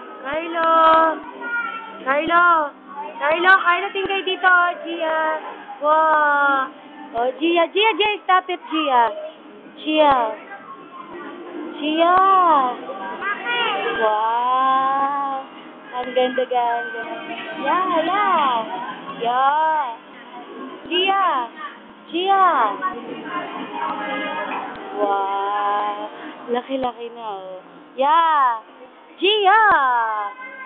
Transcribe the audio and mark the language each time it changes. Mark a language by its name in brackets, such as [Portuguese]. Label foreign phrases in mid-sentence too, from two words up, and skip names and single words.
[Filipino] Kylo! Kylo! Kylo! Kylo, tingkay dito, oh, Gia. Wow! Oh, Gia, [English] stop it, [Filipino] Gia. Gia. Gia. Wow! Ang ganda-ganda. Yeah. Gia. Wow! Laki-laki na, oh. Yeah! Gia!